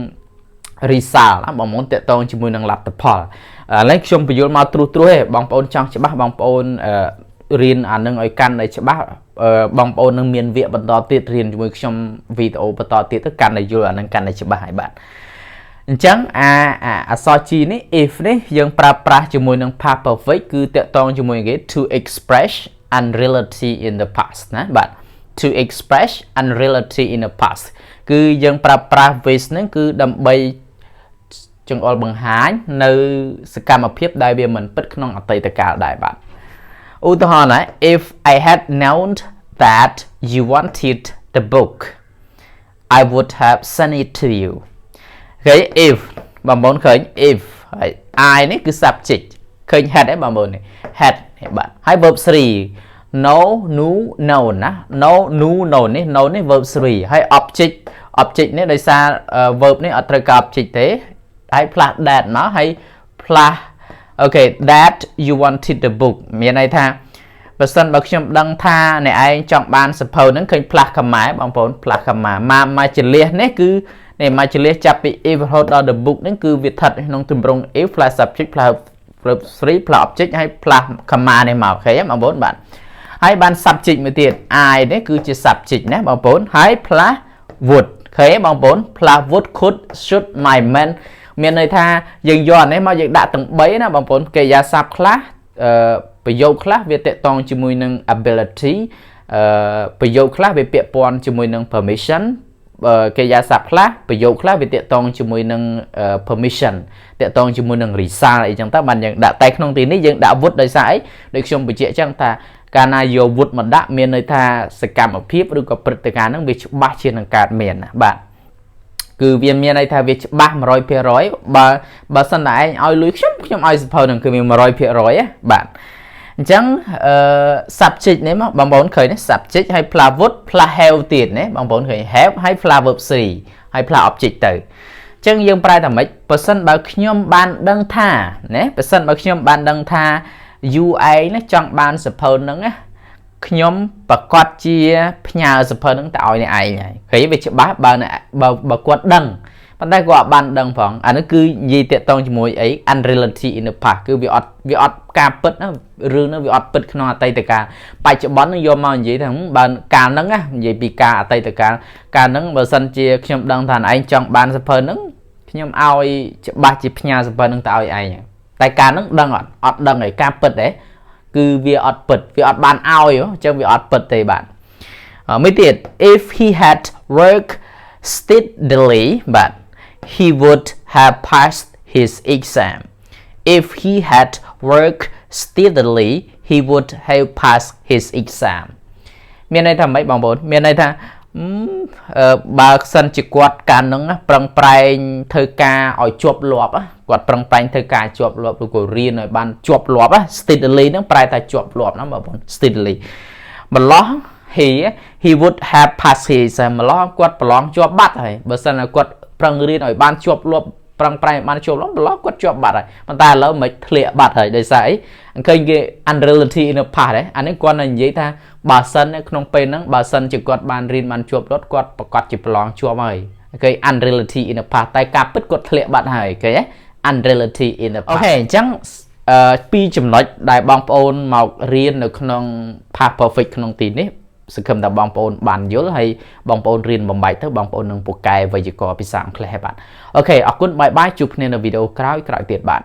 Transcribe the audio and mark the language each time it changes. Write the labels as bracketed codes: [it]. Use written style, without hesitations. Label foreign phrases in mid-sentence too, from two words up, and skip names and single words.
[km] result ណាបងប្អូនតាក់ទងជាមួយនឹងលទ្ធផលឥឡូវខ្ញុំបញ្យល់មកត្រួសទេបងប្អូនចង់ច្បាស់បងប្អូនរៀនអានឹងឲ្យកាន់តែច្បាស់បង ប្អូននឹងមានវគ្គបន្តទៀតរៀនជាមួយខ្ញុំវីដេអូបន្តទៀតទៅកាន់តែយល់អានឹងកាន់តែច្បាស់ហើយបាទអ ញ្ចឹងអក្សរ G នេះ if នេះយើងប្រើប្រាស់ជាមួយនឹង [en] past perfect [km] គឺតាក់ទងជាមួយគេ [en] to express unreality in the past [km] ណាបាទ [en] to express unreality in the past [km] គឺយើងប្រើប្រាស់ with ហ្នឹងគឺដើម្បីចង្អុលបង្ហាញនៅសកម្មភាពដែលវាមិនពិតក្នុងអតីតកាលដែរបាទឧទាហរណ៍ណា [en] if I had known that you wanted the book I would have sent it to you ឃើញ if [km] បងប្អូនឃើញ [en] if ហើយ I [km] នេះគឺ [en] subject ឃើញ had [km] ឯងបងប្អូននេះ [en] had [km] បាទហើយ [en] verb 3 no no no ណា no no no នេះ no នេះ verb 3ហើយ object នេះ [km] ដោយសារ verb នេះអត់ត្រូវការ object ទេហើយ [en] plus that [km] មកហើយ [en] plus okay that you wanted the book [km] មានន័យថាបើសិនបើខ្ញុំដឹងថាអ្នកឯងច ង់បានសភៅហ្នឹងឃើញ plus ខ្មែរបងប្អូន plus ខ្មែរមកចលះនេះគឺនេះមកចលះចាប់ពី if រហូតដល់ [en] the book [km] ហ្នឹងគឺវាស្ថិតក្នុងទម្រង់ [en] if plus subject plus verb 3 plus object [km] ហើយ plus ខ្មែរនេះមកអូខេបងប្អូនបាទហើយបាន subject មួយទៀត I នេះគឺជា subject ណាបងប្អូនហើយ [en] plus would [km] ឃើញបងប្អូន [en] plus would could should might [km] មានន័យថាយើងយកអានេះមកយើងដាក់ទាំង3ណាបងប្អូនកិរិយាសព្ទខ្លះប្រយោគខ្លះវាតាក់ទងជាមួយនឹង ability ប្រយោគខ្លះវាពាក់ព័ន្ធជាមួយនឹង permission កិរិយាសព្ទខ្លះប្រយោគខ្លះវាតាក់ទងជាមួយនឹង permission តាក់ទងជាមួយនឹង result អីចឹងទៅបានយើងដាក់តែក្នុងទីនេះយើងដាក់ would ដោយសារអីដូចខ្ញុំបញ្ជាក់ចឹងថាកាលណាយក would មកដាក់មានន័យថាសកម្មភាពឬក៏ព្រឹត្តិការណ៍ហ្នឹងវាច្បាស់ជានឹងកើតមានណាបាទគឺវាមានន័យថាវាច្បាស់ 100% បើសិនតែឯងឲ្យលុយខ្ញុំឲ្យសភៅហ្នឹងគឺវា 100% ណាបាទ អញ្ចឹងsubject នេះមកបងប្អូនឃើញទេ subject ហើយ [en] plus would plus have [km] ទៀតណាបងប្អូនឃើញ have ហើយ [en] plus verb 3 [km] ហើយ [en] plus object [km] ទៅអញ្ចឹងយើងប្រែថាម៉េចបើសិនបើខ្ញុំបានដឹងថាណាបើសិនបើខ្ញុំបានដឹងថា you ឯងណាចង់បានសភៅហ្នឹងណាខ្ញុំប្រកាសជាផ្ញើ សភៅហ្នឹងទៅឲ្យអ្នកឯងហើយឃើញវាច្បាស់បើគាត់ដឹងប៉ុន្តែគាត់អត់បានដឹងផងអានេះគឺនិយាយតាក់ទងជាមួយអី [en] unreality in the past [km] គឺវាអត់ការពិតណារឿងហ្នឹងវាអត់ពិតក្នុងអតីតកាល បច្ចុប្បន្នហ្នឹងយកមកនិយាយថាបើកាលហ្នឹងណានិយាយពីការអតីតកាលហ្នឹងបើសិនជាខ្ញុំដឹងថាឯងចង់បានសភៅហ្នឹងខ្ញុំឲ្យច្បាស់ជា ផ្ញើសភៅហ្នឹងទៅឲ្យឯងតែកាលហ្នឹងដឹងអត់ដឹងឯការពិតទេគឺវាអត់ពិតវាអត់បានឲ្យអញ្ចឹ ងវាអត់ពិតទេបាទមួយទៀត [en] if he had work steadily but he would have passed his exam if he had worked steadily he would have passed his exam [km] មានន័យថាម៉េចបងប្អូនមានន័យថាបើសិនជាគាត់កាលហ្នឹងប្រឹងប្រែងធ្វើការឲ្យជាប់លាប់គាត់ប្រឹងប្រែងធ្វើការជាប់លាប់ឬក៏រៀនឲ្យបានជាប់លាប់ steadily ហ្នឹងប្រែថាជាប់លាប់ណាបងប្អូន steadily ម្លោះ [en] he would have passed his exam [km] ម្លោះគាត់ប្រឡងជាប់បាត់ហើយបើសិនតែគាត់ប្រឹងរៀនឲ្យបានជាប់លាប់ប្រឹងប្រែងបានជាប់លាប់ម្លោះគាត់ជាប់បា ត់ហើយប៉ុន្តែឥឡូវមិនធ្លាក់បាត់ហើយដោយសារអីឃើញគេ [en] unreality in the past [km] អានេះគាត់និយាយថាបើសិនក្នុង ពេលហ្នឹងបើសិនជាគាត់បានរៀនបានជាប់លាប់គាត់ប្រកាសជាប្រឡងជាប់ហើយគេ [en] unreality in the past [km] តែការពិតគាត់ធ្លាក់បាត់ហើយឃើញទេ [en] unreality in the past [km] អូខេអញ្ចឹងពីរចំណុចដែលបងប្អូនមករៀននៅក្នុង [en] past perfect [km] ក្នុងទីនេះសង្ឃឹមថាបងប្អូនបានយល់ហើយបងប្អូនរៀនបំបែកទៅបងប្អូននឹងពូកែវេយ្យាករណ៍ភាសាអង់គ្លេសហើយបាទអូខេអរគុណបាយបាយជួបគ្នានៅវីដេអូក្រោយទៀតបាទ